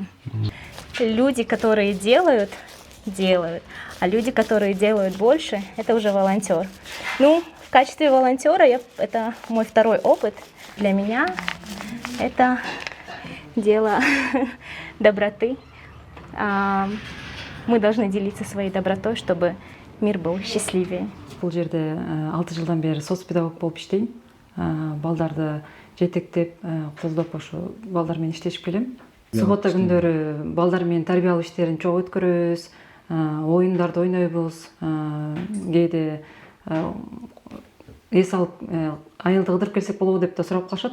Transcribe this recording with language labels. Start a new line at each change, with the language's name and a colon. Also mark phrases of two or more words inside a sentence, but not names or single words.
Russian: Люди, которые делают, а люди, которые делают больше, это уже волонтер. Ну, в качестве волонтера это мой второй опыт. Для меня это дело доброты. Мы должны делиться своей добротой, чтобы мир был счастливее.
Kyrgyz: Бул жерде 6 жылдан бери соцпедагог болуп иштейм. Балдарды жетектеп, колдоп ошо балдар менен иштешип келем. Суббота күндөрү балдар менен тарбиялуу иштерин чогуу өткөрөбүз, оюндарды ойнойбуз. Кээде эс алып айылды кыдырып келсек болобу деп да сурап калышат.